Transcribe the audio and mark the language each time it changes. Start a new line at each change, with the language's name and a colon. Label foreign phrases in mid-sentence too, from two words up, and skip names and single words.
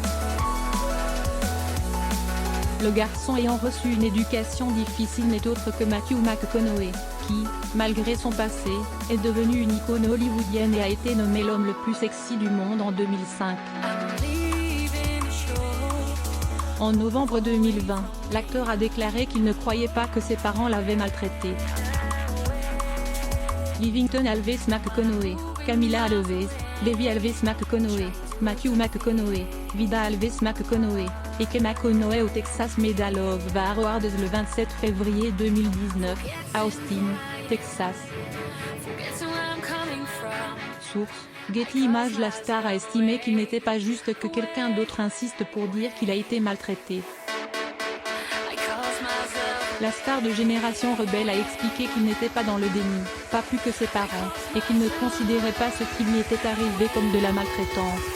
French: Le garçon ayant reçu une éducation difficile n'est autre que Matthew McConaughey, qui, malgré son passé, est devenu une icône hollywoodienne et a été nommé l'homme le plus sexy du monde en 2005. En novembre 2020, l'acteur a déclaré qu'il ne croyait pas que ses parents l'avaient maltraité. Livington Alves McConaughey, Camila Alves, Debbie Alves McConaughey, Matthew McConaughey, Vida Alves McConaughey, et Ke McConaughey au Texas Medal of Awards le 27 février 2019, à Austin, Texas. Source: Getty Images. La star a estimé qu'il n'était pas juste que quelqu'un d'autre insiste pour dire qu'il a été maltraité. La star de Génération Rebelle a expliqué qu'il n'était pas dans le déni, pas plus que ses parents, et qu'il ne considérait pas ce qui lui était arrivé comme de la maltraitance.